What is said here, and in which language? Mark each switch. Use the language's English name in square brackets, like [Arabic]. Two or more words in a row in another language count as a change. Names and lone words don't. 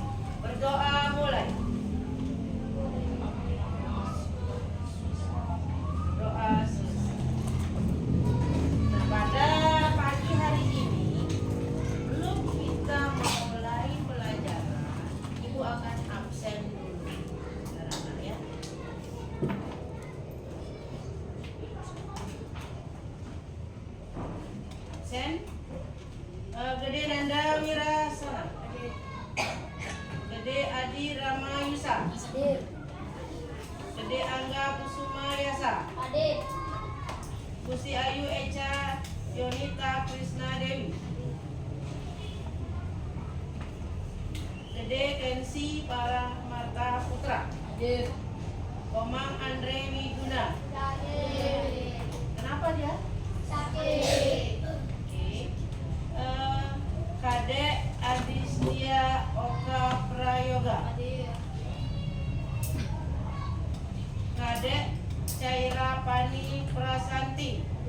[Indonesian] Berdoa mulai. Doa selesai. Nah, pada pagi hari ini belum kita memulai pelajaran, Ibu akan absen dulu, anak-anak ya. Absen. Gede Nanda Wirasana. Gede Adi Ramayusa. Gede Angga Kusuma Yasa. Kusi Ayu Echa Yonita Krisna Dewi. Gede Kensi Paramarta Putra. Komang Andre Widuna. Kenapa dia? Oke. Kadek Adistia Oka Prayoga. Kadek Caira Pani Prasanti.